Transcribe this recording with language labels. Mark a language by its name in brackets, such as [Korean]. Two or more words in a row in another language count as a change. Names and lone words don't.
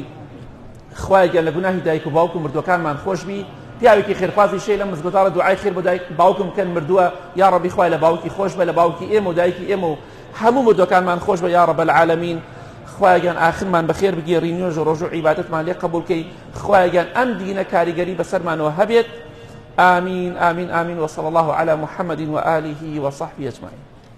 [Central Kurdish] خوای گەل لە گوناهی دایک و باوک و مردوەکانمان خۆش بی پیاوێکی خێرخوازی شەی لە مزگەوتاڵە دوعای خێر بۆ دایک باوکم بکەن مردووە یا ڕەبی خوای لە باوکی خۆش بە لە باوکی ئێمە و دایکی ئێمە و هەموو مردوەکانمان خۆش بە [Arabic] یا ڕەب العالەمین [Central Kurdish] خوایگەن ئاخرمان بەخێر بگێڕی نوێژ و ڕۆژ و عیبادەتمان لێ قبوڵ کەی خوایگەن ئەم دینە کاریگەری بەسەرمانەوە هەبێت [Arabic] آمين آمين آمين وصلى الله على محمد وآله وصحبه أجمعين